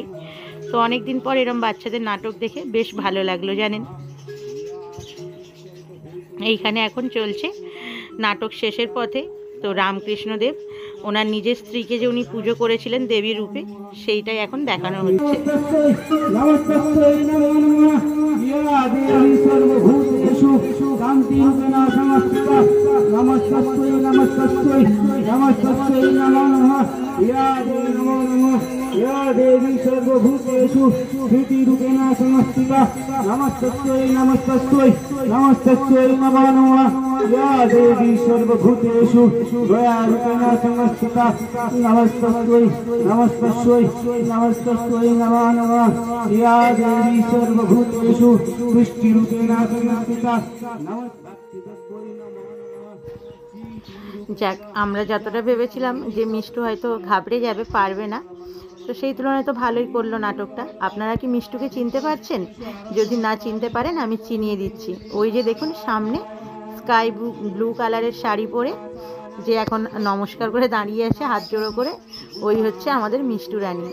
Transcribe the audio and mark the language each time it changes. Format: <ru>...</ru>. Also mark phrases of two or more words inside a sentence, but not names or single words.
<bn>তো অনেক দিন পর এরম বাচ্চাদের নাটক দেখে বেশ ভালো লাগলো জানেন। এইখানে এখন চলছে নাটক শেষের পথে। তো রামকৃষ্ণদেব ওনার নিজের স্ত্রীকে যে উনি পুজো করেছিলেন দেবী রূপে, সেইটাই এখন দেখানো হচ্ছে।</bn> <sa>या देवी सर्वभूतेषु स्थितिरूपेण संस्थिता नमस्तस्यै नमस्तस्यै नमस्तस्यै नमो नमः या देवी सर्वभूतेषु दयारूपेण संस्थिता नमस्तस्यै नमस्तस्यै नमस्तस्यै नमो नमः या देवी सर्वभूतेषु सृष्टिरूपेण संस्थिता नमस्तस्यै नमो</sa> <bn>যাক, আমরা যতটা ভেবেছিলাম যে মিষ্টু হয়তো ঘাবড়ে যাবে, পারবে না, তো সেই তুলনায় তো ভালোই করলো নাটকটা। আপনারা কি মিষ্টুকে চিনতে পারছেন? যদি না চিনতে পারেন আমি চিনিয়ে দিচ্ছি। ওই যে দেখুন সামনে</bn> <en>sky blue</en> <bn>কালারের শাড়ি পরে যে এখন নমস্কার করে দাঁড়িয়ে আছে হাত জোড়ো করে, ওই হচ্ছে আমাদের মিষ্টু রানী।</bn>